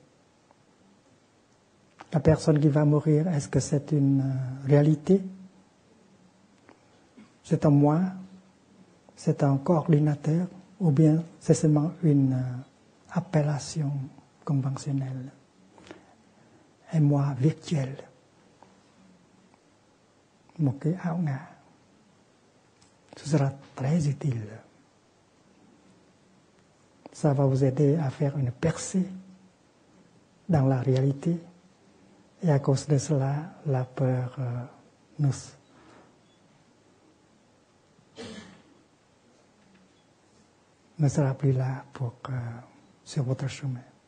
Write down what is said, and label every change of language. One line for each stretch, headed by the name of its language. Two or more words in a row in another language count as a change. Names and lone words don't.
French: La personne qui va mourir, est-ce que c'est une réalité? C'est un moi? C'est un coordinateur? Ou bien c'est seulement une appellation conventionnelle? Un moi virtuel?
Vietnamese: Một cái ảo ngã.
French: Ce sera très utile. Ça va vous aider à faire une percée dans la réalité. Et à cause de cela, la peur ne sera plus là sur votre chemin.